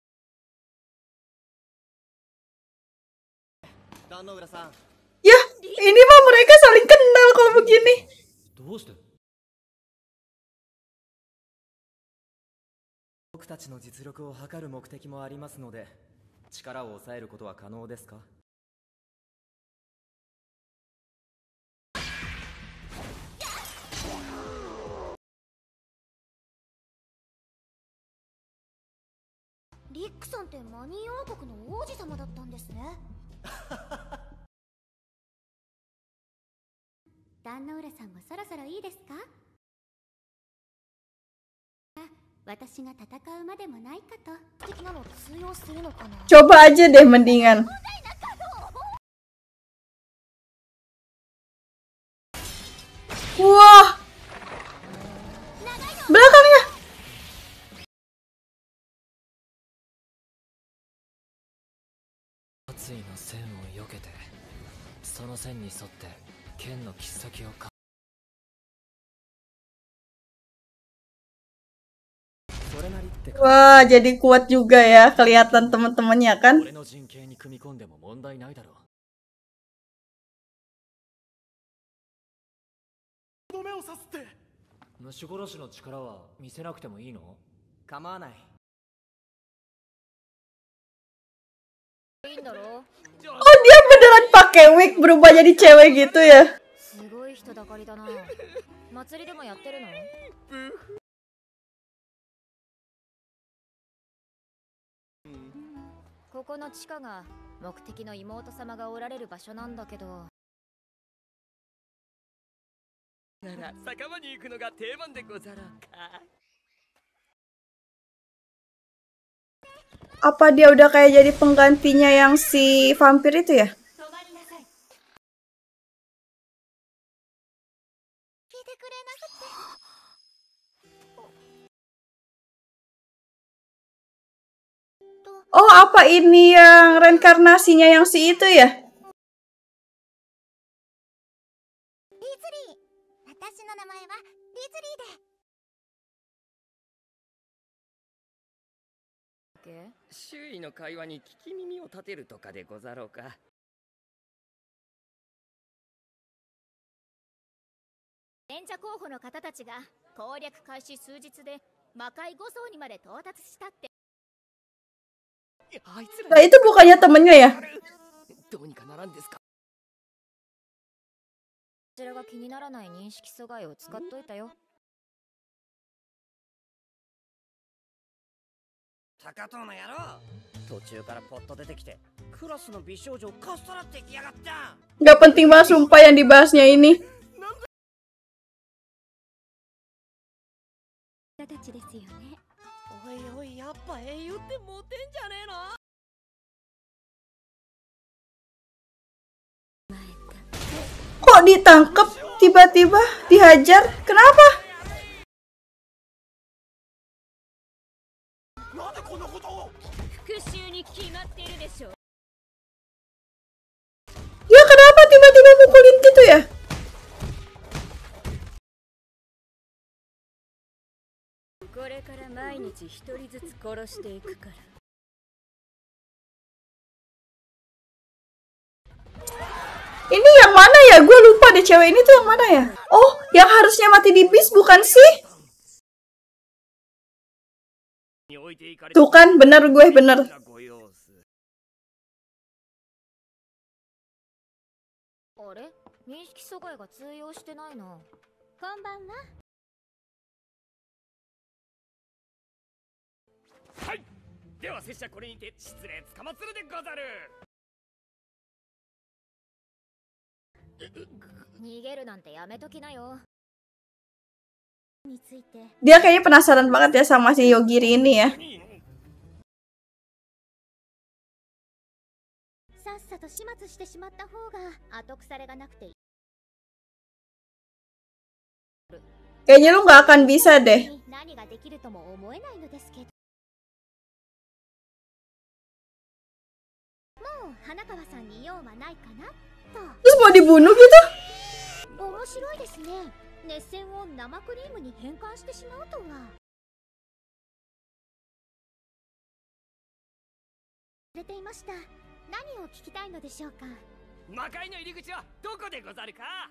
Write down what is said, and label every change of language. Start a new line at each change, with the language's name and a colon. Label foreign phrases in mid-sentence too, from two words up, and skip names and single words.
Indonesian: Ya, ini mah mereka saling kenal kalau begini.
Japanese: どうして？僕たちの実力を測る目的もありますので、力を抑えることは可能ですか？リックさんってマニー王国の王子様だったんですね。壇ノ浦さんもそろそろいいですか？私が戦うまでもないかと。的なの通用するのかな。
Indonesian: Coba aja deh mendingan. Wah. Belakangnya.
Japanese: 殺意の線を避けて、その線に沿って剣の切っ先をか。それなりってか。 Wah, jadi kuat juga ya kelihatan teman-temannya kan. 俺の陣形に組み込んでも問題ないだろう。とどめを刺すって。虫殺しの力は見せなくてもいいの？構わない。いいんだろ。
Indonesian: Oh, dia beneran pakai wig berubah jadi cewek gitu ya.
Japanese: すごい人だかりだな。祭りでもやってるの？ここの地下が目的の妹様がおられる場所なんだけど。なら酒場に行くのが定番でござろうか。
Indonesian: Apa dia udah kayak jadi penggantinya yang si vampir itu ya? Oh, apa ini yang reinkarnasinya yang si itu ya? Oke.
Japanese: 周囲の会話に聞き耳を立てるとかでござろうか。演者候補の方たちが攻略開始数日で魔界5層にまで到達したって。あいつ
Indonesian: Nah, itu bukannya temennya ya?
Japanese: どうにかならんですか。こちらが気にならない認識阻害を使っといたよ。高藤の野郎、途中からポッと出てきてクラスの美少女をかっさらってきやがった。
Indonesian: Gak penting banget sumpah yang dibahasnya ini.
Japanese: 方たちですよね。おいおい、やっぱ英雄ってモテんじゃねえの。
Indonesian: Kok ditangkap tiba-tiba dihajar? Kenapa?
Japanese: なんでこんなことを。復讐に決まっているでしょう。
Indonesian: Ya kenapa tiba-tiba mukulin gitu ya?
Japanese: これから毎日一人ずつ殺していくから。
Indonesian: Ini yang mana ya? Gue lupa deh cewek ini tuh yang mana ya? Oh, yang harusnya mati di bis bukan sih? Tuh kan, bener gue, bener.
Japanese: あれ？認識阻害が通用してないな。こんばんは。はい。では拙者これにて失礼つかまつるでござる。逃げるなんてやめときなよ。について。
Indonesian: Dia kayaknya penasaran banget ya sama si Yogiri ini ya.
Japanese: さっさと始末してしまった方が後腐れがなくていい。
Indonesian: Kayaknya lu nggak akan bisa deh.
Japanese: 何ができるとも思えないのですけど。もう花川さんに用はないかなと。
Indonesian: Terus mau dibunuh gitu?
Japanese: 面白いですね。熱線を生クリームに変換してしまうとは。出ていました。何を聞きたいのでしょうか。魔界の入り口はどこでござるか。